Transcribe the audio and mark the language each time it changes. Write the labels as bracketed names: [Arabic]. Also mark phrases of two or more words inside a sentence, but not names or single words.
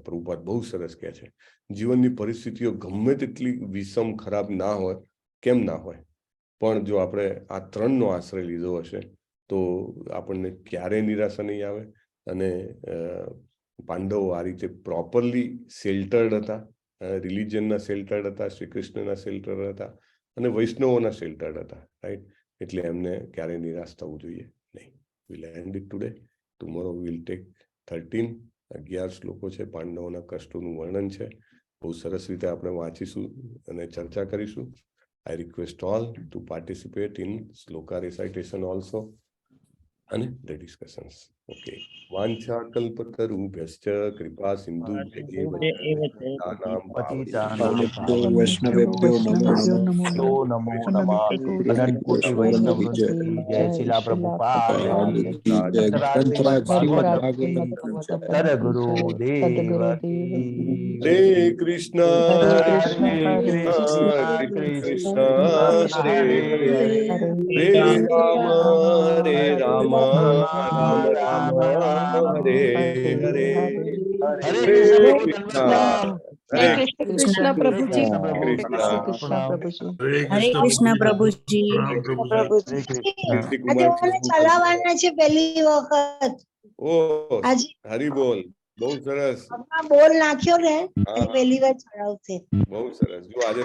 [Gujarati] પ્રભુપાદ બહુ સરસ કહે છે, જીવનની પરિસ્થિતિઓ ગમે તેટલી વિષમ ખરાબ ના હોય, કેમ ના હોય, પણ જો આપણે આ ત્રણનો આશ્રય લીધો હશે તો આપણને ક્યારેય નિરાશા નહીં આવે. અને પાંડવો આ રીતે [English] properly sheltered [Gujarati] હતા, રિલિજનના શેલ્ટર્ડ હતા, શ્રી કૃષ્ણના શેલ્ટર્ડ હતા અને વૈષ્ણવોના શેલ્ટર્ડ હતા, રાઈટ. એટલે એમને ક્યારેય નિરાશ થવું જોઈએ નહીં. [English] We'll end it today. Tomorrow we'll take 11 [Gujarati] શ્લોકો છે, પાંડવોના કષ્ટોનું વર્ણન છે. બહુ સરસ રીતે આપણે વાંચીશું અને ચર્ચા કરીશું. [English] I request all to participate in sloka recitation also and the discussions. Okay. [Sanskrit] वाञ्छा कल्पतरुभ्यश्च कृपा सिन्धुभ्यो वैष्णवेभ्यो नमो नमो नमः. [Hindi] अनंत कोटी वैष्णव वृंद की जय. शिला प्रभुपाद सदगुरु देव की. [Sanskrit] Hare Krishna, Krishna Hare Hare, Hare Rama, Rama Rama, Hare Hare. [Gujarati] હરે Krishna, Hare Krishna Prabhuji. હરે કૃષ્ણ પ્રભુજી. કીર્તિકુમાર ચલાવવાના છે પહેલી વખત. ઓ આજે હરી બોલ, બહુ સરસ, બોલ નાખ્યો ને હા. પહેલી વાર ચલાવશે. બહુ સરસ. જો આજે